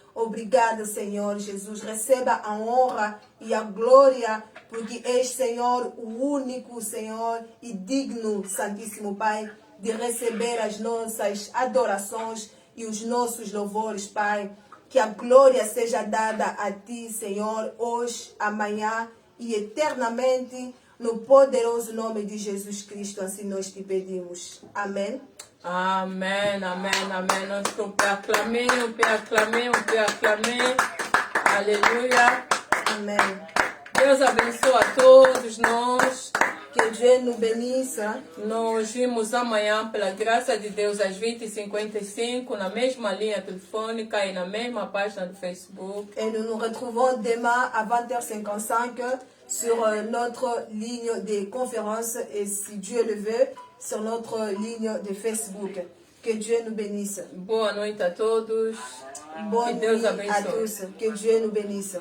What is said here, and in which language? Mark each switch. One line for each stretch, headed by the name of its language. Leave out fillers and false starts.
Portuguese: Obrigada, Senhor Jesus. Receba a honra e a glória, porque és, Senhor, o único, Senhor, e digno, Santíssimo Pai, de receber as nossas adorações e os nossos louvores, Pai. Que a glória seja dada a Ti, Senhor, hoje, amanhã e eternamente, no poderoso nome de Jesus Cristo, assim nós te pedimos. Amém. Amen, amen, amen.
French: On peut acclamer, on peut acclamer, on peut acclamer. Alléluia.
Portuguese: Amém. Deus abençoe a todos nós.
French: Que Dieu nous bénisse.
Portuguese: Nos vimos amanhã, pela graça de Deus, às 20h55, na mesma linha telefônica e na mesma página do Facebook.
French: Et nous nous retrouvons demain à 20h55 sur notre ligne de conférence et, si Dieu le veut, sur notre ligne de Facebook. Que Dieu nous bénisse.
Portuguese: Boa noite a todos.
French: Bonne
Portuguese: Que Deus
French: nuit à
Portuguese: abençoe.
French: tous. Que Dieu nous bénisse.